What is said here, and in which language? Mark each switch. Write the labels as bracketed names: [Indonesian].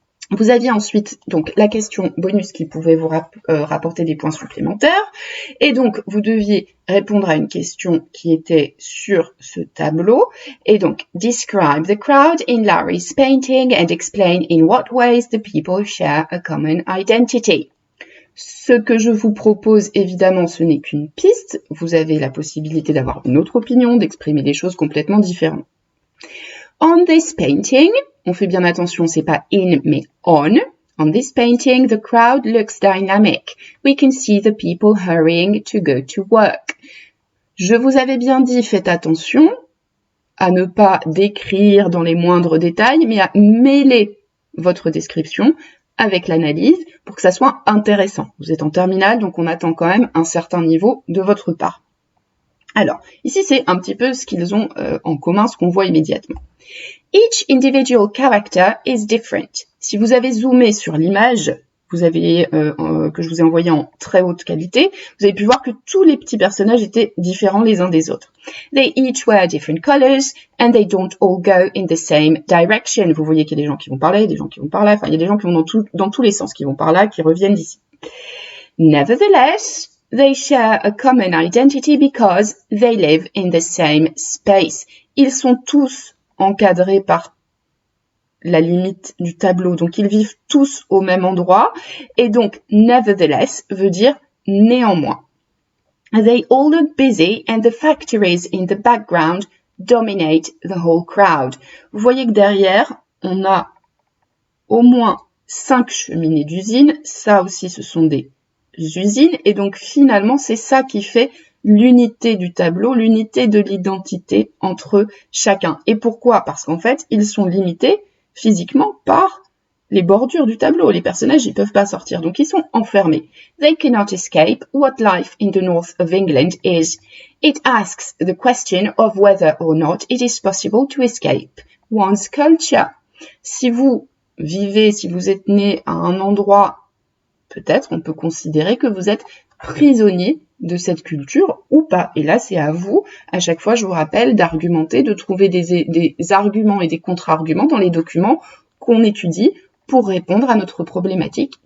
[French] Vous aviez ensuite donc la question bonus qui pouvait vous rapporter des points supplémentaires et donc vous deviez répondre à une question qui était sur ce tableau et donc [English] describe the crowd in Larry's painting and explain in what ways the people share a common identity. [French] Ce que je vous propose, évidemment, ce n'est qu'une piste. Vous avez la possibilité d'avoir une autre opinion, d'exprimer des choses complètement différentes. [English] On this painting, [French] on fait bien attention, c'est pas in mais on. [English] On this painting, the crowd looks dynamic. We can see the people hurrying to go to work. [French] Je vous avais bien dit, faites attention à ne pas décrire dans les moindres détails, mais à mêler votre description avec l'analyse pour que ça soit intéressant. Vous êtes en terminale, donc on attend quand même un certain niveau de votre part. Alors, ici, c'est un petit peu ce qu'ils ont en commun, ce qu'on voit immédiatement. [English] Each individual character is different. [French] Si vous avez zoomé sur l'image, vous avez que je vous ai envoyée en très haute qualité, vous avez pu voir que tous les petits personnages étaient différents les uns des autres. [English] They each wear different colors and they don't all go in the same direction. [French] Vous voyez qu'il y a des gens qui vont par là, des gens qui vont par là, enfin il y a des gens qui vont dans tous les sens, qui vont par là, qui reviennent d'ici. [English] Nevertheless, they share a common identity because they live in the same space. [French] Ils sont tous encadrés par la limite du tableau, donc ils vivent tous au même endroit, et donc nevertheless veut dire néanmoins. [English] They all look busy and the factories in the background dominate the whole crowd. [French] Vous voyez que derrière, on a au moins 5 cheminées d'usines, ça aussi ce sont des usines, et donc finalement c'est ça qui fait l'unité du tableau, l'unité de l'identité entre chacun. Et pourquoi? Parce qu'en fait, ils sont limités physiquement par les bordures du tableau. Les personnages, ils peuvent pas sortir, donc ils sont enfermés. [English] They cannot escape what life in the north of England is. It asks the question of whether or not it is possible to escape one's culture. [French] Si vous vivez, si vous êtes né à un endroit, peut-être on peut considérer que vous êtes prisonnier de cette culture ou pas. Et là, c'est à vous, à chaque fois, je vous rappelle, d'argumenter, de trouver des arguments et des contre-arguments dans les documents qu'on étudie pour répondre à notre problématique.